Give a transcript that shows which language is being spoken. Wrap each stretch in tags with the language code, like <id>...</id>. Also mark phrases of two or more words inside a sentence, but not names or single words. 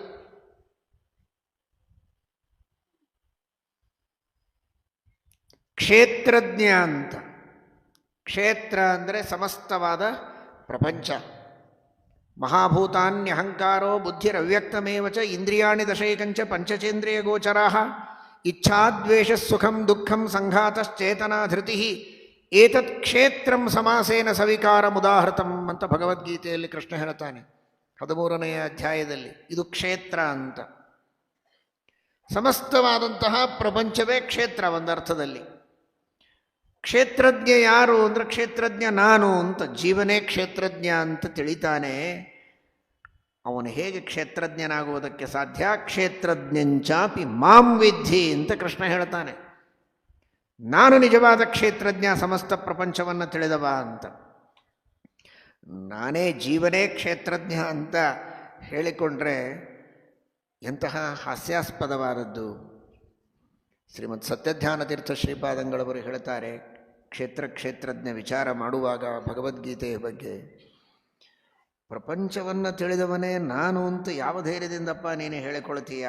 <kn>ಕ್ಷೇತ್ರಜ್ಞ ಅಂತ. ಕ್ಷೇತ್ರ ಅಂದರೆ ಸಮಸ್ತವಾದ ಪ್ರಪಂಚ.</kn> <sa>ಮಹಾಭೂತಾನ್ಯಹಂಕಾರೋ ಬುದ್ಧಿರವ್ಯಕ್ತಮೇವ ಚ ಇಂದ್ರಿಯಾಣಿ ದಶೈಕಂಚ ಪಂಚಚೇಂದ್ರಿಯ ಗೋಚರಾ ಇಚ್ಛಾದ್ವೇಷ ಸುಖಂ ದುಃಖಂ ಸಂಘಾತಶ್ಚೇತನಾ ಧೃತಿ ಏತತ್ ಕ್ಷೇತ್ರಂ ಸಮಾಸೇನ ಸವಿಕಾರಮುದಾಹೃತಂ</sa> <kn>ಅಂತ ಭಗವದ್ಗೀತೆಯಲ್ಲಿ ಕೃಷ್ಣ ಹೇಳ್ತಾನೆ 13ನೇ ಅಧ್ಯಾಯದಲ್ಲಿ. ಇದು ಕ್ಷೇತ್ರ ಅಂತ. ಸಮಸ್ತವಾದಂತಹ ಪ್ರಪಂಚವೇ ಕ್ಷೇತ್ರ ಒಂದರ್ಥದಲ್ಲಿ. ಕ್ಷೇತ್ರಜ್ಞ ಯಾರು ಅಂದರೆ ಕ್ಷೇತ್ರಜ್ಞ ನಾನು ಅಂತ. ಜೀವನೇ ಕ್ಷೇತ್ರಜ್ಞ ಅಂತ ತಿಳಿತಾನೆ. ಅವನು ಹೇಗೆ ಕ್ಷೇತ್ರಜ್ಞನಾಗುವುದಕ್ಕೆ ಸಾಧ್ಯ?</kn> <sa>ಕ್ಷೇತ್ರಜ್ಞಂಚಾಪಿ ಮಾಂ ವಿದ್ಧಿ</sa> <kn>ಅಂತ ಕೃಷ್ಣ ಹೇಳ್ತಾನೆ. ನಾನು ನಿಜವಾದ ಕ್ಷೇತ್ರಜ್ಞ, ಸಮಸ್ತ ಪ್ರಪಂಚವನ್ನು ತಿಳಿದವ ಅಂತ. ನಾನೇ ಜೀವನೇ ಕ್ಷೇತ್ರಜ್ಞ ಅಂತ ಹೇಳಿಕೊಂಡ್ರೆ ಎಂತಹ ಹಾಸ್ಯಾಸ್ಪದವಾದದ್ದು. ಶ್ರೀಮದ್ ಸತ್ಯಧ್ಯಾನತೀರ್ಥ ಶ್ರೀಪಾದಂಗಳವರು ಹೇಳ್ತಾರೆ, ಕ್ಷೇತ್ರಜ್ಞ ವಿಚಾರ ಮಾಡುವಾಗ ಭಗವದ್ಗೀತೆಯ ಬಗ್ಗೆ ಪ್ರಪಂಚವನ್ನು ತಿಳಿದವನೇ ನಾನು ಅಂತ ಯಾವ ಧೈರ್ಯದಿಂದಪ್ಪ ನೀನು ಹೇಳಿಕೊಳ್ತೀಯ?</kn>